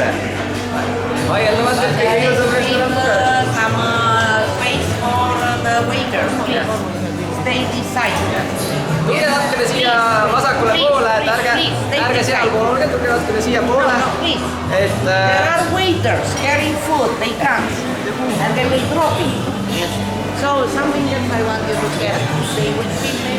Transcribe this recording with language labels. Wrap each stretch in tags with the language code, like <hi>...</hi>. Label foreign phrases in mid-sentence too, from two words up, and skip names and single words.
<et>Vaieldamatult kõige ilusam restoran Bukarestis.</et> <en>Some space for the waiters, please. Stay this side.</en> <et>Tulge natukene siia vasakule poole, et ärge sealpool olge, tulge natukene siia poole.</et> <en>There are waiters carrying food, they come and they will drop it. So something that I want you to get, they will feed you.</en>